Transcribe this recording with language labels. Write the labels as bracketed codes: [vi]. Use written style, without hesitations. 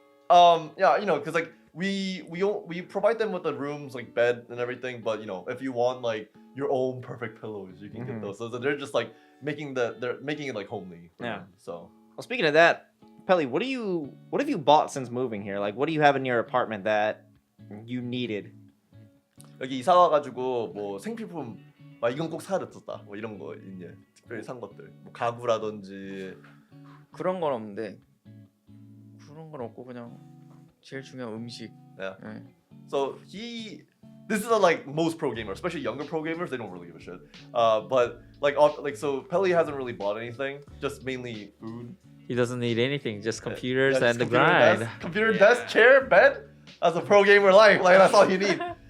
[en] Yeah, you know, because like we provide them with the rooms like bed and everything, but you know, if you want like your own perfect pillows, you can Mhm. get those. So they're just like making it like homely. For Yeah. them, so Well, speaking of that, Pelly, what have you bought since moving here? Like, what do you have in your apartment that you needed? [ko] 여기 이사 와가지고 뭐 생필품 막 이건 꼭 사야 됐었다. 뭐 이런 거 있냐? 특별히 산 것들. 뭐 가구라든지. 그런 건 없는데 그런 건 없고 그냥 제일 중요한 음식. [en] Yeah. [ko] 예. [en] So this is like most pro gamers, especially younger pro gamers, they don't really give a shit. But so Pelly hasn't really bought anything, just mainly food. He doesn't need anything, just computers Yeah, and the just computer grind. computer desk, chair, bed. That's a pro gamer life. Like that's all you need.